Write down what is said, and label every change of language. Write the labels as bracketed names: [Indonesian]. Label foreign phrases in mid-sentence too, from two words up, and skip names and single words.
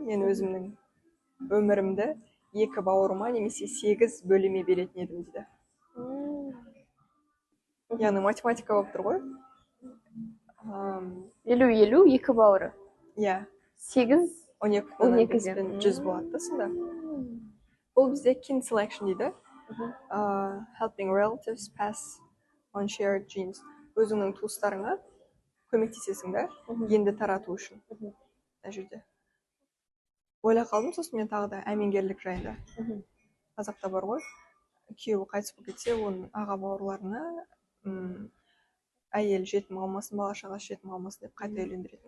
[Kazakh] Мен өзімнің өмірімді 2 бауырыма немесе 8 бөліме беретін едім дейді. Яғни математика болып тұр ғой. 50-50 2 бауыры. Иә. 8 12,5 100 болады да сонда. Бұл бізде [English] kin selection [Kazakh] дейді. [English] Helping relatives pass on shared genes. [Kazakh] Өзіңнің туыстарыңа көмектесесің да, генді тарату үшін. Мына жерде. Ойлап қалдым, сосын мен тағы да әмеңгерлік жайында. Қазақта бар ғой, күйеуі қайтыс болып кетсе, оның аға бауырларына әйел жетім қалмасын, бала шағасы жетім қалмасын деп қайта үйлендіретін.